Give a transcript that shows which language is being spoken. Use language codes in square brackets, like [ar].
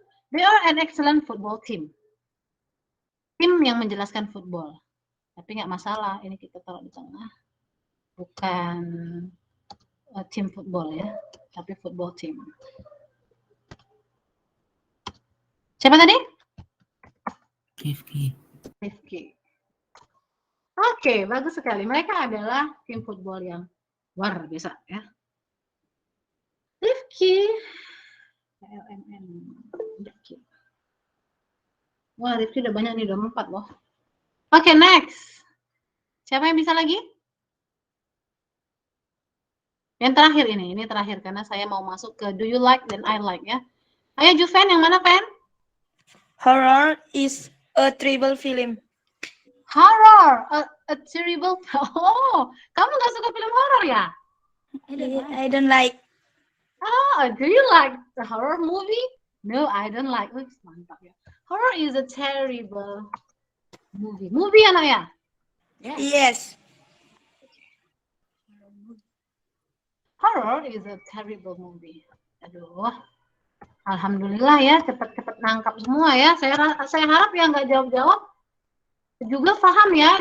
[en] They are an excellent football team. [id] Tim yang menjelaskan football. Tapi nggak masalah, ini kita taruh di tengah. Bukan tim football ya, tapi [en] football team. [id] Siapa tadi? Rifki. Rifki. Oke, bagus sekali. Mereka adalah tim football yang luar biasa ya. Rifki. LMN. Rifki. Wah, Rifki udah banyak nih, udah 4 loh. Oke, next. Siapa yang bisa lagi? Yang terakhir ini terakhir karena saya mau masuk ke [en] do you like [id] dan [en] I like [id] ya. Ayo Juven, yang mana Pen? [en] Horror is a terrible film. Horror, a terrible. [id] Oh, kamu nggak suka film horor ya? [en] I don't like. Oh, do you like the horror movie? No, I don't like. [id] Oh, mantap ya. [en] Horror is a terrible movie. [id] Movie anak ya? [en] Yes. Horror is a terrible movie. [id] Aduh, alhamdulillah ya, cepet-cepet nangkap semua ya. Saya harap ya nggak jawab-jawab juga paham ya.